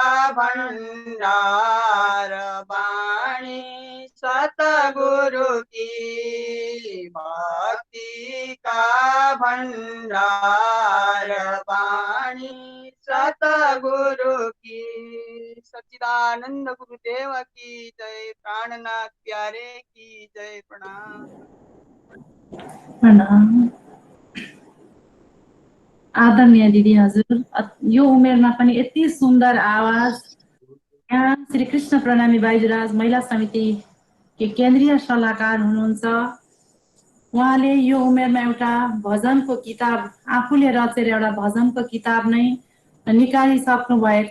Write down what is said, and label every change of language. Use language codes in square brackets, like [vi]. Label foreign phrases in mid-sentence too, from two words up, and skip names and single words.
[hi] भंडार बाणी सतगुरु की भक्ति का भंडार बाणी सतगुरु की सच्चिदानंद गुरुदेव की जय प्राणनाथ प्यारे की जय प्रणाम [ne] प्रणाम आदरणीय दिदी हजुर यो उमेरमा पनि यति सुन्दर आवाज यहाँ श्री कृष्ण प्रणामी बाइजुराज महिला समिति के केन्द्रीय सल्लाहकार हुनुहुन्छ उहाँले यो उमेरमा एउटा भजनको किताब आफूले रचेर एउटा भजनको किताब नै निकालिसक्नु भएको